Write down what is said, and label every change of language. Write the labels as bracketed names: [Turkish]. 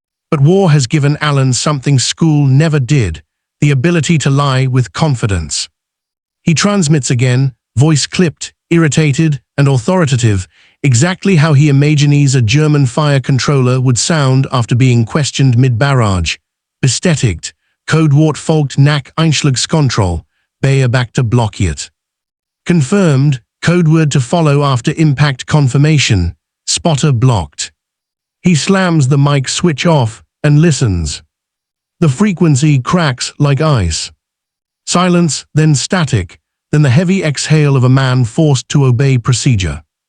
[English] But war has given Alan something school never did, the ability to lie with confidence. He transmits again, voice clipped, irritated, and authoritative, exactly how he imagines a German fire controller would sound after being questioned mid-barrage. [German] Bestätigt, Codewort folgt nach Einschlagskontrolle, Beobachter blockiert. [English] Confirmed, codeword to follow after impact confirmation, spotter blocked. He slams the mic switch off and listens. The frequency cracks like ice. Silence, then static, then the heavy exhale of a man forced to obey procedure.